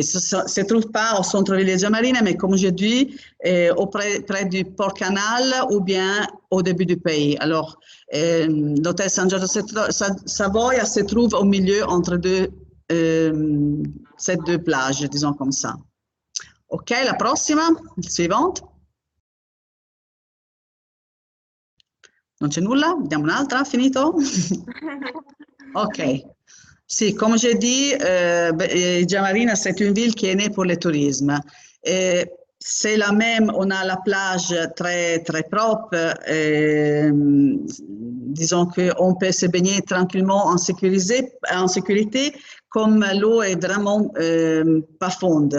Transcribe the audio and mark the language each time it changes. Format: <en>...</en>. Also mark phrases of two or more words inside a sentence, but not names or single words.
<fr>Ça ne se trouve pas au centre-ville de Marina, mais comme je dis, près du Port-Canal ou bien au début du pays. Alors, l'hôtel San Giorgio Savoia se trouve au milieu entre ces 2 plages, disons comme ça.</fr> <it>OK, la prossima, suivante. Non c'è nulla? Vediamo un'altra, finito? OK. Sì,</it> <fr>comme j'ai dit, Igia Marina, c'est une ville qui est née pour le tourisme. C'est la même, on a la plage très, très propre. Disons qu'on peut se baigner tranquillement en sécurité, comme l'eau est vraiment pas fonde.</fr>